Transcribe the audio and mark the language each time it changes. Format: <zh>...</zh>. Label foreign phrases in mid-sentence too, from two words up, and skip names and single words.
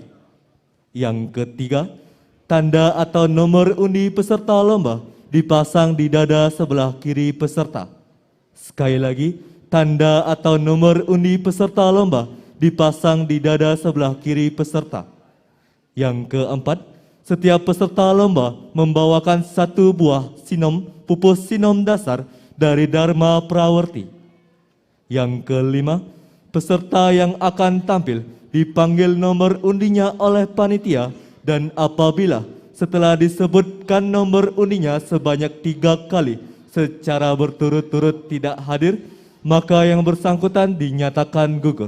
<id>Yang ketiga, tanda atau nomor undi peserta lomba dipasang di dada sebelah kiri peserta. Sekali lagi, tanda atau nomor undi peserta lomba dipasang di dada sebelah kiri peserta. Yang keempat, setiap peserta lomba membawakan satu buah sinom pupus sinom dasar dari Dharma Prawerti. Yang kelima, peserta yang akan tampil dipanggil nomor undinya oleh panitia dan apabila setelah disebutkan nomor undinya sebanyak 3 kali secara berturut-turut tidak hadir, maka yang bersangkutan dinyatakan gugur.</id>